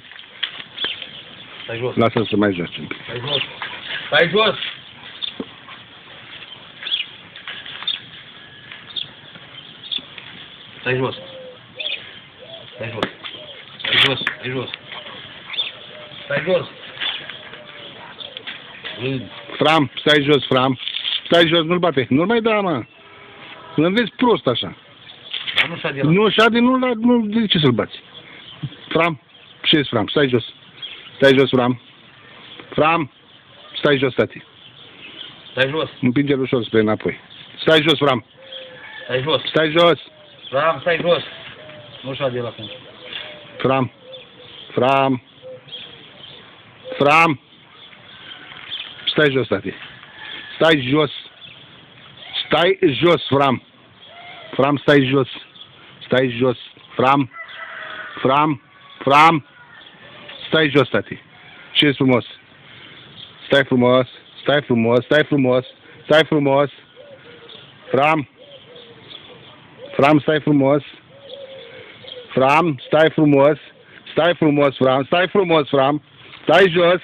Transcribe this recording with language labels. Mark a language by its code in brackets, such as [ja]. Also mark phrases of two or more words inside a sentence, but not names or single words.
[ro] Stai jos. Lasă să mai joci un pic. Stai jos. Stai jos. Stai jos. Stai jos. Stai jos. Stai jos. Stai jos. Fram, stai jos, Fram. Stai jos, nu-l bate. Nu-l mai da, mă. Nu vezi prost așa. Dar nu șade la. Nu șade, nu, de ce să-l bați? Fram, ce Fram? Stai jos. Stai jos, Fram. Fram, stai jos, tati. Stai jos. Împinge-l ușor spre înapoi. Stai jos, Fram. Stai jos. Stai jos. Fram, stai jos. Nu șade la când. Fram. Fram. Fram. Stai jos, tati. Stai jos. Stai jos, Fram. Fram, stai jos. Stai jos. Fram. Fram. Fram. Stai jos, tati. Ce-s frumos? Stai frumos. Stai frumos. Stai frumos. Stai frumos. Fram. Fram, stai frumos. Fram, stai frumos. Stai frumos, Fram. Stai frumos, Fram. Stai jos.